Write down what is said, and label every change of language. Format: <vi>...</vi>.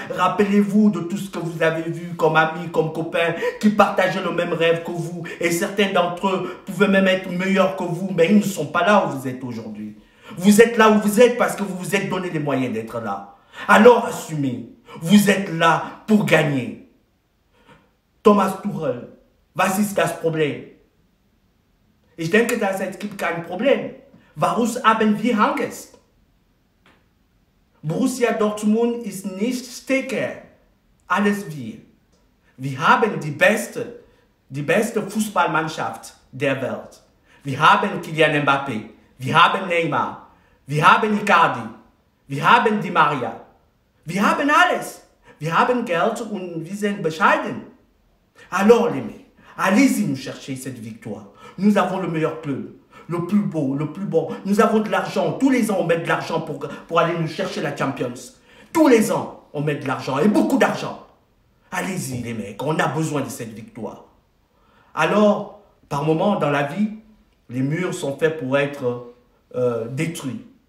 <fr>Rappelez-vous de tout ce que vous avez vu comme amis, comme copains qui partageaient le même rêve que vous. Et certains d'entre eux pouvaient même être meilleurs que vous, mais ils ne sont pas là où vous êtes aujourd'hui. Vous êtes là où vous êtes parce que vous vous êtes donné les moyens d'être là. Alors assumez. Vous êtes là pour gagner.</fr> <de>Thomas Tuchel, was ist das Problem? Ich denke, es gibt kein Problem. Warum haben wir Angst? Borussia Dortmund ist nicht stärker als wir. Wir haben die beste Fußballmannschaft der Welt. Wir haben Kylian Mbappé, wir haben Neymar, wir haben Icardi, wir haben Di Maria. Wir haben alles. Wir haben Geld und wir sind bescheiden.</de> <fr>Alors les mecs, allez-y nous chercher cette victoire. Nous avons le meilleur club, le plus beau, le plus bon. Nous avons de l'argent. Tous les ans, on met de l'argent pour aller nous chercher la Champions. Tous les ans, on met de l'argent et beaucoup d'argent. Allez-y les mecs, on a besoin de cette victoire. Alors, par moments dans la vie, les murs sont faits pour être détruits.</fr>